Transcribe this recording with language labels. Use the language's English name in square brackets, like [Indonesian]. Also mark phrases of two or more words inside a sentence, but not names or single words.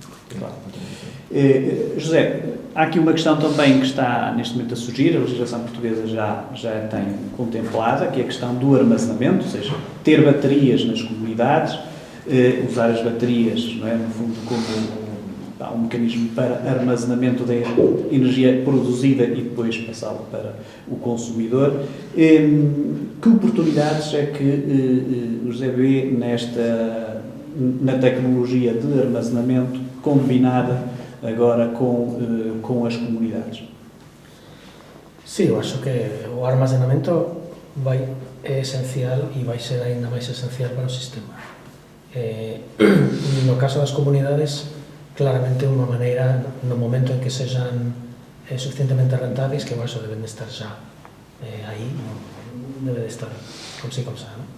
[Portuguese] José, há aqui uma questão também que está neste momento a surgir, a legislação portuguesa já tem contemplada, que é a questão do armazenamento, ou seja, ter baterias nas comunidades, usar as baterias, não é, no fundo, como um mecanismo para armazenamento da energia produzida e depois passá-la para o consumidor. Que oportunidades é que o José vê na tecnologia de armazenamento combinada agora com as comunidades? [Galician] Sí, eu acho que o armazenamento é esencial e vai ser ainda máis esencial para o sistema. No caso das comunidades, claramente unha maneira, no momento en que sexan suficientemente rentáveis, que eso deben de estar xa aí, non debe de estar como si como xa, non?